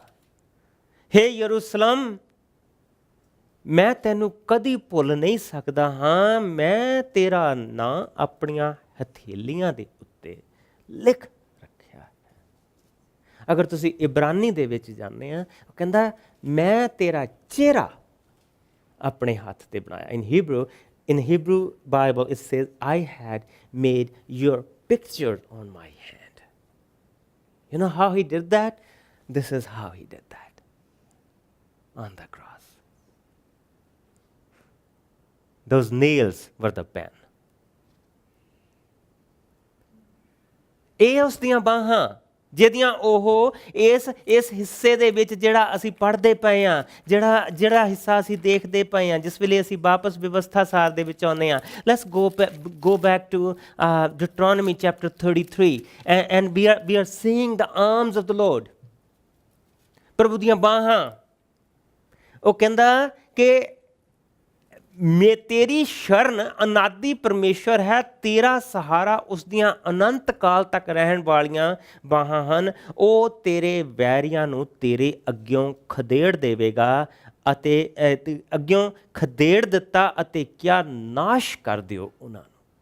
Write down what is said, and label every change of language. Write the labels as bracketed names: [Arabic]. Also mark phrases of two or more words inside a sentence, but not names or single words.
[Punjabi] ਹੇ ਯਰੂਸ਼ਲਮ, ਮੈਂ ਤੈਨੂੰ ਕਦੀ ਭੁੱਲ ਨਹੀਂ ਸਕਦਾ ਹਾਂ। ਮੈਂ ਤੇਰਾ ਨਾਂ ਆਪਣੀਆਂ ਹਥੇਲੀਆਂ ਦੇ ਉੱਤੇ ਲਿਖ ਰੱਖਿਆ ਹੈ। ਅਗਰ ਤੁਸੀਂ ਇਬਰਾਨੀ ਦੇ ਵਿੱਚ ਜਾਂਦੇ ਆ, ਉਹ ਕਹਿੰਦਾ ਮੈਂ ਤੇਰਾ ਚਿਹਰਾ ਆਪਣੇ ਹੱਥ ਤੇ ਬਣਾਇਆ। [English] In Hebrew Bible it says, I had made your picture on my hand. You know how he did that? This is how he did that on the cross. Those nails were the pen. [Punjabi] ਇਹ ਉਸ ਦੀਆਂ ਬਾਹਾਂ ਜਿਹਦੀਆਂ ਉਹ ਇਸ ਹਿੱਸੇ ਦੇ ਵਿੱਚ ਜਿਹੜਾ ਅਸੀਂ ਪੜ੍ਹਦੇ ਪਏ ਹਾਂ, ਜਿਹੜਾ ਹਿੱਸਾ ਅਸੀਂ ਦੇਖਦੇ ਪਏ ਹਾਂ, ਜਿਸ ਵੇਲੇ ਅਸੀਂ ਵਾਪਸ ਵਿਵਸਥਾ ਸਾਰ ਦੇ ਵਿੱਚ ਆਉਂਦੇ ਹਾਂ। [English] ਲੈਟਸ go back to Deuteronomy chapter 33 and we are seeing the arms of the Lord. [Punjabi] ਪ੍ਰਭੂ ਦੀਆਂ ਬਾਹਾਂ। ਉਹ ਕਹਿੰਦਾ ਕਿ ਤੇਰੀ ਸ਼ਰਨ ਅਨਾਦਿ ਪਰਮੇਸ਼ਵਰ ਹੈ, ਤੇਰਾ ਸਹਾਰਾ ਉਸ ਦੀਆਂ ਅਨੰਤ ਕਾਲ ਤੱਕ ਰਹਿਣ ਵਾਲੀਆਂ ਬਾਹਾਂ ਹਨ। ਉਹ ਤੇਰੇ ਵੈਰੀਆਂ ਨੂੰ ਤੇਰੇ ਅੱਗਿਓਂ ਖਦੇੜ ਦੇਵੇਗਾ ਅਤੇ ਅੱਗਿਓਂ ਖਦੇੜ ਦਿੱਤਾ ਅਤੇ ਕਿਆ ਨਾਸ਼ ਕਰ ਦਿਓ ਉਹਨਾਂ ਨੂੰ।